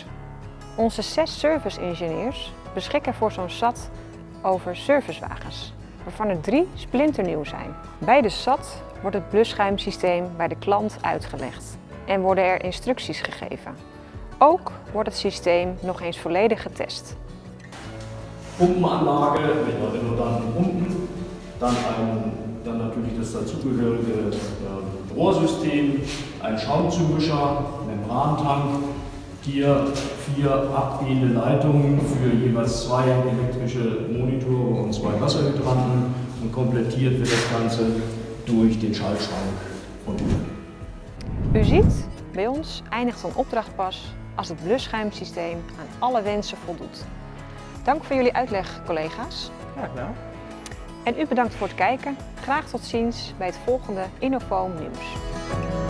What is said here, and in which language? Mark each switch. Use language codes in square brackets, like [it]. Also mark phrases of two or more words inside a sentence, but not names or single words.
[nl] Onze 6 [en] service engineers [nl] beschikken voor zo'n SAT over servicewagens, waarvan er 3 splinternieuw zijn. Bij de SAT wordt het blusschuimsysteem bij de klant uitgelegd en worden er instructies gegeven. Ook wordt het systeem nog eens volledig getest. [de] Pumpenanlage mit einer redundanten Pumpen, dann natürlich das dazugehörige Rohrsystem, ein Schaumzumischer, Membrantank, hier 4 abgehende Leitungen für jeweils 2 elektrische Monitore und 2 Wasserhydranten und komplettiert wird das Ganze durch den Schaltschrank von Uber. [nl] U ziet, bij ons eindigt zo'n opdracht pas als het blusschuimsysteem aan alle wensen voldoet. Dank voor jullie uitleg, collega's. Graag gedaan. En u bedankt voor het kijken. Graag tot ziens bij het volgende Innofoam Nieuws.